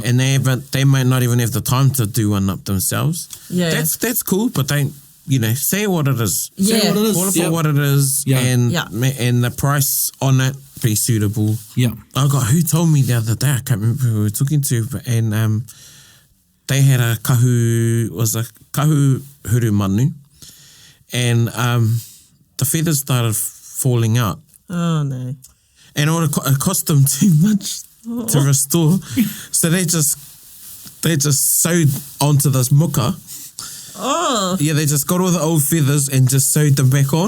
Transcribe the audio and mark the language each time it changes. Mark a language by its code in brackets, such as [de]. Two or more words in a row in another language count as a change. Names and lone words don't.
[en] And they might not even have the time to do one up themselves. Yeah. That's cool, but don't, say what it is. Yeah. Say what it is. Call it for what it is, and the price on it be suitable. Yeah. Who told me the other day, I can't remember who we were talking to, and they had a [mi] kahu huru manu, [en] and the feathers started falling out. Oh, no. And it cost them too much to restore. So they just sewed onto this muka. Oh. Yeah, they just got all the old feathers and just sewed them back on.